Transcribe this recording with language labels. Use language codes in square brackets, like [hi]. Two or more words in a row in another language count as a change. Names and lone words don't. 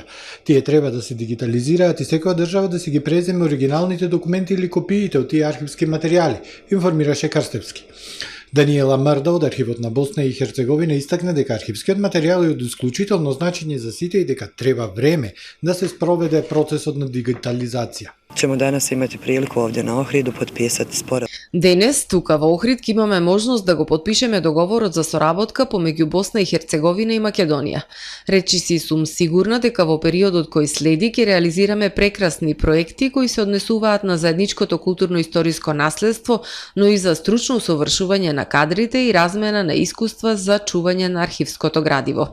[mk] Тие треба да се дигитализираат и секоја држава да си ги преземе оригиналните документи или копиите од тие архивски материјали, информираше Крстевски. Даниела Мрда од Архивот на Босна и Херцеговина истакна дека архивскиот материјал е од исклучително значење за сите и дека треба време да се спроведе процесот на дигитализација. [bs] Ćemo danas imati priliku ovdje na Ohridu potpisati sporazum. [mk] Денес, тука во Охрид, ќе имаме можност да го подпишеме договорот за соработка помеѓу Босна и Херцеговина и Македонија. Речи си сум сигурна дека во периодот кој следи ќе реализираме прекрасни проекти кои се однесуваат на заедничкото културно-историско наследство, но и за стручно усовршување на кадрите и размена на искуства за чување на архивското градиво.